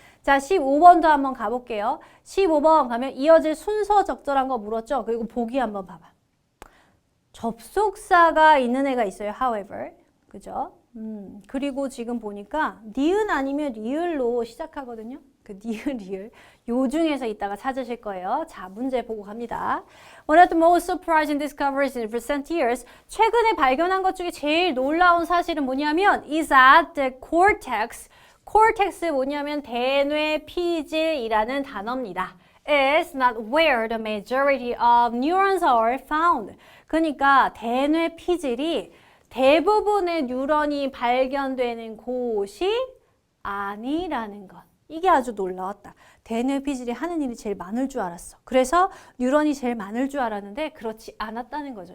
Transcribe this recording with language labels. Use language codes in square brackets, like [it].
[ko] 자, 15번도 한번 가볼게요. 15번 가면 이어질 순서 적절한 거 물었죠? 그리고 보기 한번 봐봐. 접속사가 있는 애가 있어요. however. 그죠? 그리고 지금 보니까 니은 아니면 리을로 시작하거든요. 그 니은, 리을. 요 중에서 이따가 찾으실 거예요. 자, 문제 보고 갑니다. [en] One of the most surprising discoveries in recent years. [ko] 최근에 발견한 것 중에 제일 놀라운 사실은 뭐냐면 [en] is that the cortex. [ko] cortex 뭐냐면 대뇌 피질이라는 단어입니다. [en] is not where the majority of neurons are found. [ko] 그러니까 대뇌 피질이 대부분의 뉴런이 발견되는 곳이 아니라는 것. 이게 아주 놀라웠다. 대뇌 피질이 하는 일이 제일 많을 줄 알았어. 그래서 뉴런이 제일 많을 줄 알았는데 그렇지 않았다는 거죠.